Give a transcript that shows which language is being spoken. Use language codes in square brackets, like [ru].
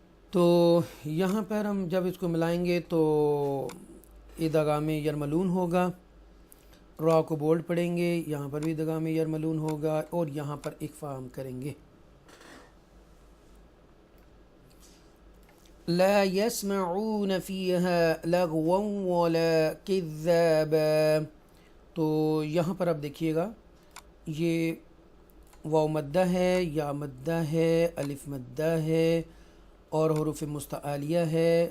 [ur] تو یہاں پر ہم جب اس کو ملائیں گے تو ادغام یرملون ہوگا. را کو بولڈ پڑھیں گے، یہاں پر بھی ادغام یرملون ہوگا اور یہاں پر اخفا ہم کریں گے. [ar] لا يسمعون فيها لغوا ولا كذابا. [ur] تو یہاں پر اب دیکھیے گا، یہ واو مدہ ہے، یا مدہ ہے، الف مدہ ہے اور حروف مستعلیہ ہے.